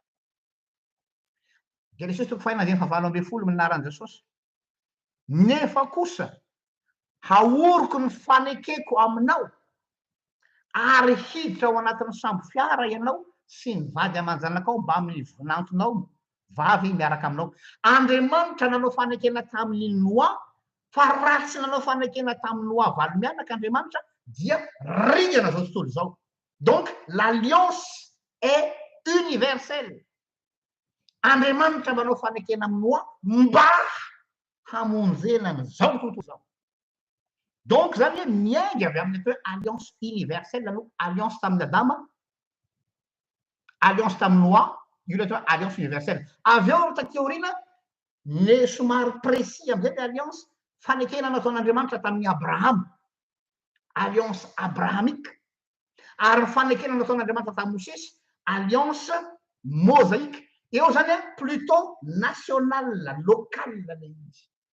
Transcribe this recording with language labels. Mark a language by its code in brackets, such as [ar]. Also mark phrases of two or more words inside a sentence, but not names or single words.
[mg] Genesis 3:15 minaran'i Jesosy nefa kosa haoriko ny fanekeko aminao ary hiditra ao anatin'ny sambo fiara ianao sy ny vady aman-janakao mba amin'ny vinantonao vavy miaraka aminao Andriamanitra nanao fanekena tamin'ny Noa fa raha tsy nanao fanekena tamin'ny Noa valo mianaka Andriamanitra dia rihana zao tontolo zao [fr] donc l'alliance est universelle [mg] Andriamanitra manao fanekena amin'ny Noa mba hamonjena ny zao tontolo zao donc zany hoe miainga avy amin'ny hoe [fr] alliance universelle [mg] aloha alliance tamin'ny Adama alliance tamin'ny Noa io le atao alliance universelle avy eo ro taty aoriana ny somary précis am'izay le alliance fanekena nataon'Andriamanitra tamin'ny Abrahama [fr] alliance abrahamique [mg] ary fanekena nataon'Andriamanitra tamin'ny Mosesy [fr] alliance mosaïque [mg] eo zany [fr] plutôt national local [mg] le izy